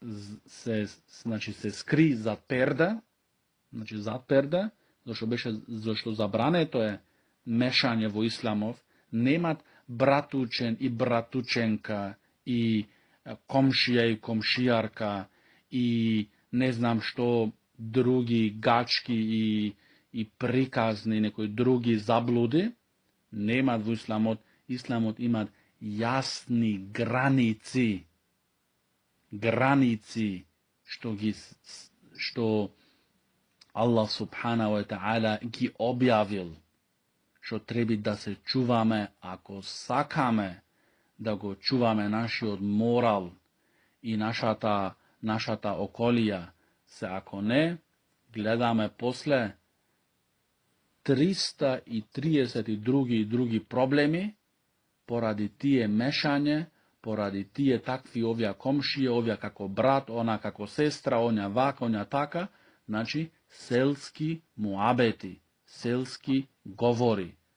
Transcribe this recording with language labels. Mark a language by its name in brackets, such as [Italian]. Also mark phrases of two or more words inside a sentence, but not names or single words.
[Macedonian] скри зад перда, значи зад перда, зашто забрането е мешање во исламов, немат братучен и братученка и комшија и комшијарка и не знам што други гачки и приказни, некои други заблуди, немат во исламот. Исламот имат јасни граници што [Arabic] الله سبحانه وتعالى [Macedonian] ги објавил, што треба да се чуваме ако сакаме да го чуваме нашиот морал и нашата околија. Се ако не, гледаме после 332 други проблеми поради тие мешање, поради тие такви овија комшија, овија како брат, она како сестра, оња вака, оња така, значи селски муабети, селски говори.